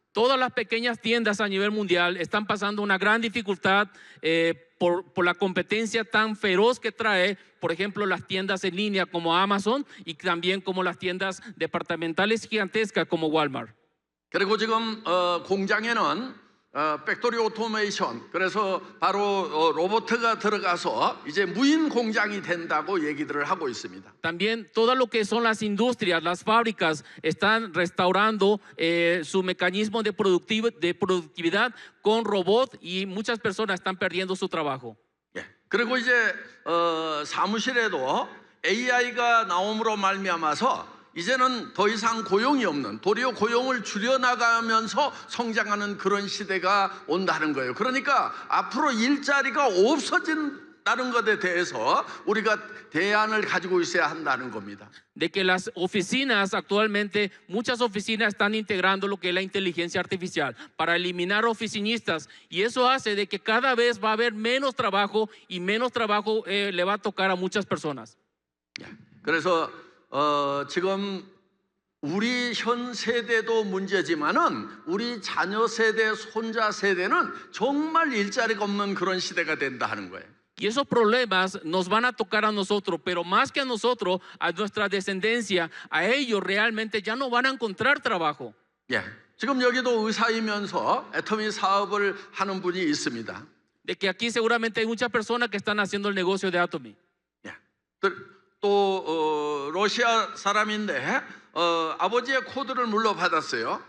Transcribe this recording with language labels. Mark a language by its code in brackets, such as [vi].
[es] Todas las pequeñas tiendas a nivel mundial están pasando una gran dificultad por la competencia tan feroz que trae, por ejemplo, las tiendas en línea como Amazon y también como las tiendas departamentales gigantescas como Walmart. [ko] 그리고 지금 공장에는 팩토리 오토메이션, 그래서 바로 로봇가 들어가서 이제 무인 공장이 된다고 얘기들을 하고 있습니다. [es] También todo lo que son las industrias, las fábricas están restaurando su mecanismo de productividad con robots y muchas personas están perdiendo su trabajo. [ko] 예. 그리고 이제 사무실에도 AI가 나옴으로 말미암아서 이제는 더 이상 고용이 없는, 도리어 고용을 줄여나가면서 성장하는 그런 시대가 온다는 거예요. 그러니까 앞으로 일자리가 없어진다는 것에 대해서 우리가 대안을 가지고 있어야 한다는 겁니다. [es] De que las oficinas actualmente, muchas oficinas están integrando lo que es la inteligencia artificial para eliminar oficinistas, y eso hace de que cada vez va a haber menos trabajo y menos trabajo le va a tocar a muchas personas. [ko] 그래서 지금 우리 현 세대도 문제지만은 우리 자녀 세대, 손자 세대는 정말 일자리가 없는 그런 시대가 된다 하는 거예요. [es] Y esos problemas nos van a tocar a nosotros, pero más que a nosotros, a nuestra descendencia, a ellos realmente ya no van a encontrar trabajo. [ko] 예, 지금 여기도 의사이면서 애터미 사업을 하는 분이 있습니다. [es] De que aquí seguramente hay muchas personas que están haciendo el negocio de Atomy. [ko] 예, 또 러시아 사람인데 아버지의 코드를 물려받았어요.